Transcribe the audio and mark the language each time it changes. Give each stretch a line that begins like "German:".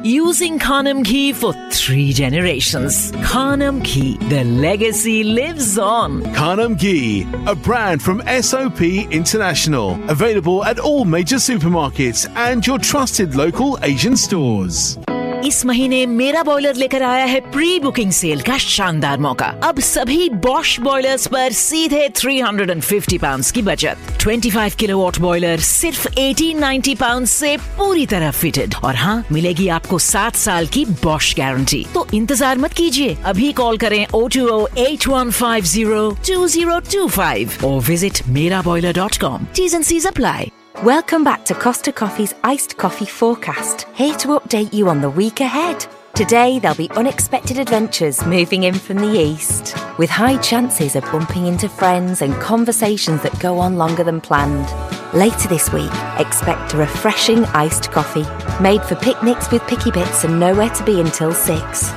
English: Using khanam ki for three generations. Khanam ki, the legacy lives on. Khanam ki, a brand from SOP International. Available at all major supermarkets and your trusted local Asian stores.
Hindi: इस महीने मेरा boiler लेकर आया है pre booking cell का शानदार मौका. अब सभी बॉश बॉयलर्स पर सीधे £350 की बचत. 25 किलोवाट बॉयलर सिर्फ £1,890 से पूरी तरह फिटेड. और हाँ, मिलेगी आपको 7 साल की बॉश गारंटी. तो इंतजार मत कीजिए, अभी कॉल करें 0208150 2025 और visit meraboiler.com.
English: T's and C's apply. Welcome back to Costa Coffee's Iced Coffee Forecast, here to update you on the week ahead. Today, there'll be unexpected adventures moving in from the east, with high chances of bumping into friends and conversations that go on longer than planned. Later this week, expect a refreshing iced coffee, made for picnics with picky bits and nowhere to be until 6.